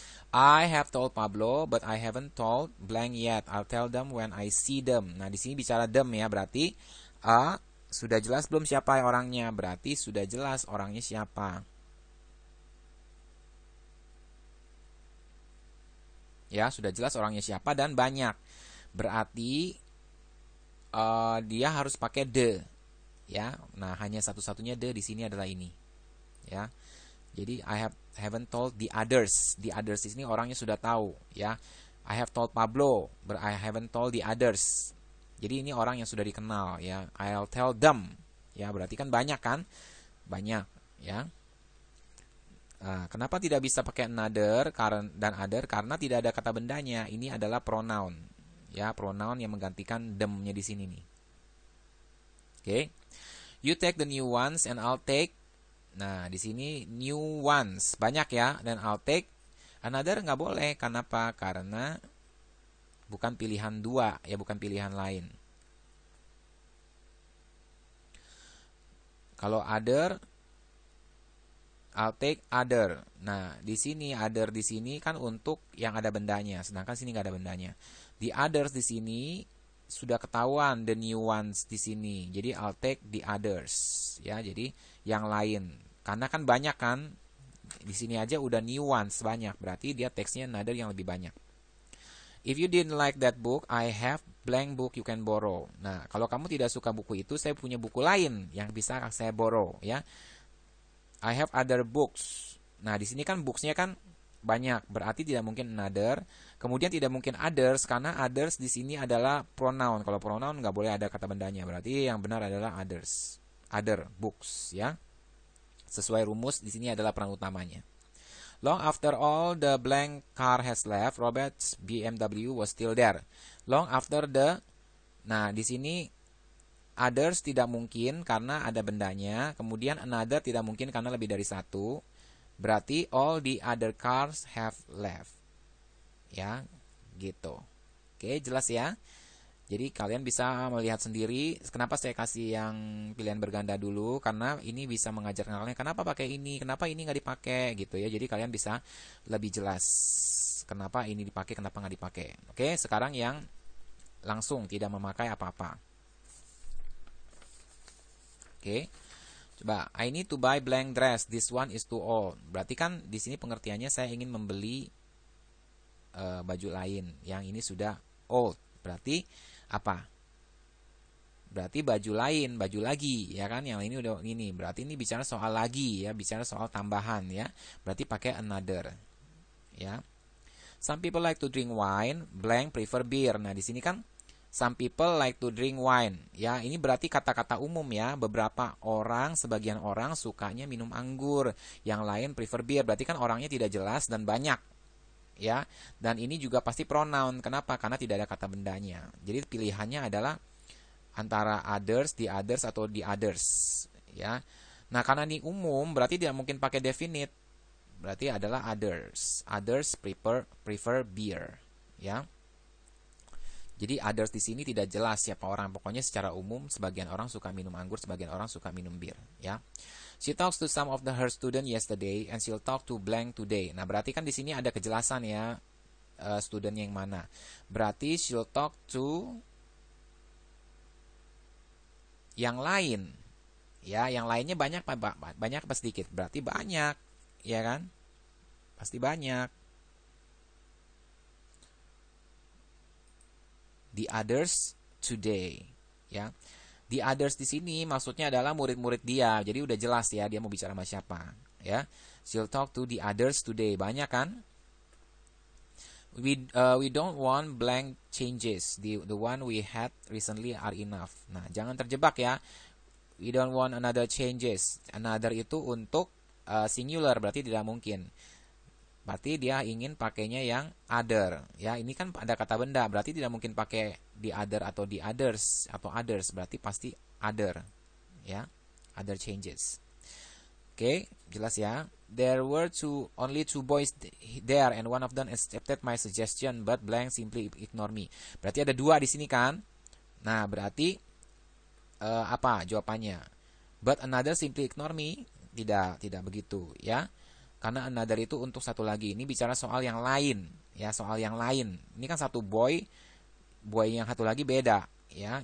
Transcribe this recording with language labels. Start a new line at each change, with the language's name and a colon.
English: I have told Pablo, but I haven't told blank yet. I'll tell them when I see them.
Indonesian: Nah, di sini bicara them ya, berarti sudah jelas belum siapa orangnya? Berarti sudah jelas orangnya siapa. Ya, sudah jelas orangnya siapa dan banyak. Berarti dia harus pakai the. Ya, nah hanya satu-satunya the di sini adalah ini. Ya. Jadi
English: I haven't told the others.
Indonesian: The others di sini orangnya sudah tahu ya.
English: I have told Pablo, but I haven't told the others.
Indonesian: Jadi ini orang yang sudah dikenal ya.
English: I'll tell them.
Indonesian: Ya, berarti kan banyak kan? Banyak ya. Kenapa tidak bisa pakai another dan other? Karena tidak ada kata bendanya. Ini adalah pronoun. Ya, pronoun yang menggantikan them-nya di sini nih. Oke.
English: You take the new ones and I'll take.
Indonesian: Nah, di sini new ones banyak ya, dan
English: I'll take another
Indonesian: nggak boleh. Kenapa? Karena bukan pilihan dua ya, bukan pilihan lain.
English: Kalau other, I'll take other.
Indonesian: Nah, di sini other di sini kan untuk yang ada bendanya, sedangkan sini nggak ada bendanya. The others di sini sudah ketahuan the new ones di sini.
English: Jadi I'll take the others ya.
Indonesian: Jadi yang lain. Karena kan banyak kan. Di sini aja udah new ones banyak. Berarti dia teksnya another yang lebih banyak.
English: If you didn't like that book, I have blank book you can borrow.
Indonesian: Nah, kalau kamu tidak suka buku itu, saya punya buku lain yang bisa saya borrow ya.
English: I have other books.
Indonesian: Nah, di sini kan booksnya kan banyak, berarti tidak mungkin another. Kemudian tidak mungkin others, karena others di sini adalah pronoun. Kalau pronoun nggak boleh ada kata bendanya. Berarti yang benar adalah others, other books ya. Sesuai rumus di sini adalah peran utamanya.
English: Long after all the blank car has left, Robert's BMW was still there. Long after the,
Indonesian: nah di sini others tidak mungkin karena ada bendanya. Kemudian another tidak mungkin karena lebih dari satu.
English: Berarti all the other cars have left.
Indonesian: Ya, gitu. Oke, jelas ya. Jadi kalian bisa melihat sendiri. Kenapa saya kasih yang pilihan berganda dulu? Karena ini bisa mengajarkan kalian kenapa pakai ini, kenapa ini nggak dipakai gitu ya. Jadi kalian bisa lebih jelas kenapa ini dipakai, kenapa nggak dipakai. Oke, sekarang yang langsung tidak memakai apa-apa. Oke.
English: Coba, I need to buy blank dress. This one is too old.
Indonesian: Berarti kan di sini pengertiannya saya ingin membeli baju lain. Yang ini sudah old. Berarti apa? Berarti baju lain, baju lagi, ya kan? Yang ini udah ini. Berarti ini bicara soal lagi ya, bicara soal tambahan ya. Berarti pakai another. Ya.
English: Some people like to drink wine, blank prefer beer.
Indonesian: Nah, di sini kan
English: some people like to drink wine.
Indonesian: Ya, ini berarti kata-kata umum ya. Beberapa orang, sebagian orang sukanya minum anggur, yang lain
English: prefer beer.
Indonesian: Berarti kan orangnya tidak jelas dan banyak. Ya, dan ini juga pasti pronoun. Kenapa? Karena tidak ada kata bendanya. Jadi pilihannya adalah antara others, the others atau the others. Ya. Nah, karena ini umum berarti tidak mungkin pakai definite. Berarti adalah others.
English: Others prefer beer.
Indonesian: Ya. Jadi others di sini tidak jelas siapa orang. Pokoknya secara umum sebagian orang suka minum anggur, sebagian orang suka minum bir. Ya.
English: She talks to some of her student yesterday and she'll talk to blank today.
Indonesian: Nah, berarti kan di sini ada kejelasan ya student yang mana. Berarti
English: she'll talk to
Indonesian: yang lain. Ya, yang lainnya banyak apa sedikit? Berarti banyak, ya kan? Pasti banyak.
English: The others today,
Indonesian: ya. The others di sini maksudnya adalah murid-murid dia. Jadi udah jelas ya dia mau bicara sama siapa, ya.
English: She'll talk to the others today.
Indonesian: Banyak kan?
English: We don't want blank changes. The one we had recently are enough.
Indonesian: Nah, jangan terjebak ya.
English: We don't want another changes.
Indonesian: Another itu untuk singular, berarti tidak mungkin. Berarti dia ingin pakainya yang other. Ya, ini kan ada kata benda, berarti tidak mungkin pakai the other atau the others atau others, berarti pasti other. Ya, other changes. Oke, jelas ya.
English: There were only two boys there and one of them accepted my suggestion but blank simply ignore me.
Indonesian: Berarti ada dua di sini kan? Nah, berarti apa jawabannya?
English: But another simply ignore me.
Indonesian: Tidak begitu ya. Karena another itu untuk satu lagi. Ini bicara soal yang lain, ya, soal yang lain. Ini kan satu boy yang satu lagi beda, ya.